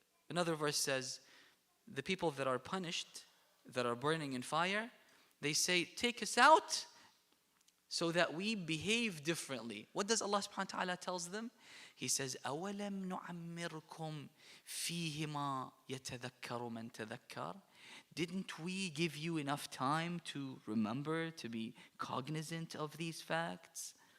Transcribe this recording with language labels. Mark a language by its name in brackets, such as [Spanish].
[English] Another verse says, the people that are punished, that are burning in fire, they say, take us out so that we behave differently. What does Allah subhanahu wa ta'ala tells them? He says, [Arabic] أَوَلَمْ نُعَمِّرْكُمْ فِيهِ مَا يَتَذَكَّرُ مَنْ تَذَكَّرُ. [English] Didn't we give you enough time to remember, to be cognizant of these facts?